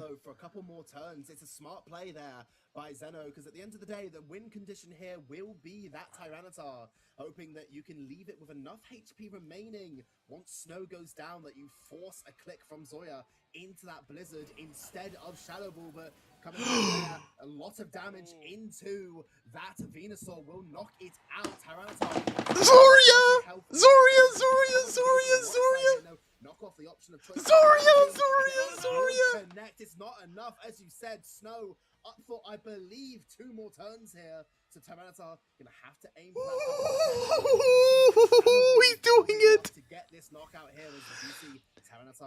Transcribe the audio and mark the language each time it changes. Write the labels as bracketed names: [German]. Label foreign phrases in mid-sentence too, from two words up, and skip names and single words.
[English] For a couple more turns, it's a smart play there by Zeno, because at the end of the day, the win condition here will be that Tyranitar, hoping that you can leave it with enough HP remaining once Snow goes down, that you force a click from Zoya into that Blizzard instead of Shadow Ball, but coming in there, a lot of damage into that Venusaur will knock it out. Tyranitar. Zoria! Zoria! Knock off the option of choice. Zoria! Connect. It's not enough, as you said. Snow up for, I believe, 2 more turns here. So Tyranitar gonna have to aim for that. He's doing it. To get this knockout here, as you see, Tyranitar.